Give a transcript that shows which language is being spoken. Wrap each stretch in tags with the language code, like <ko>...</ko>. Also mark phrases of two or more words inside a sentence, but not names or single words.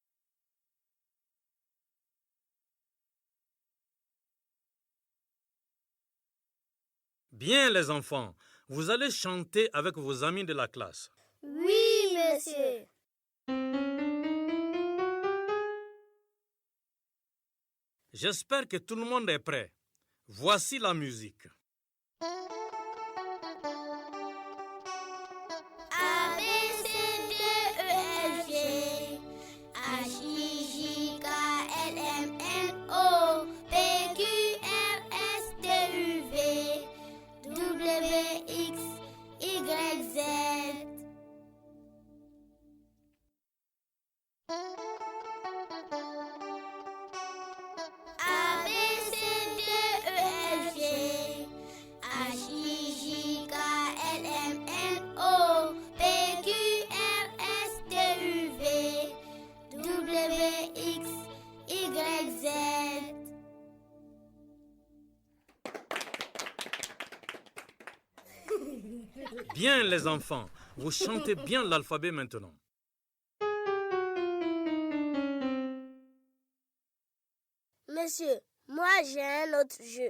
<fr>Bien les enfants, vous allez chanter avec vos amis de la classe. Oui, monsieur. J'espère que tout le monde est prêt. Voici la musique. A, B, C, D, E, F, G H, I, J, K, L, M, N, O P, Q, R, S, T, U, V W, X, Y, Z. A, B, C, D, E, F, G H, I, J, K, L, M, N, O P, Q, R, S, T, U, V W, X, Y, Z. Bien les enfants, vous chantez bien l'alphabet maintenant. Monsieur, moi j'ai un autre jeu.</fr>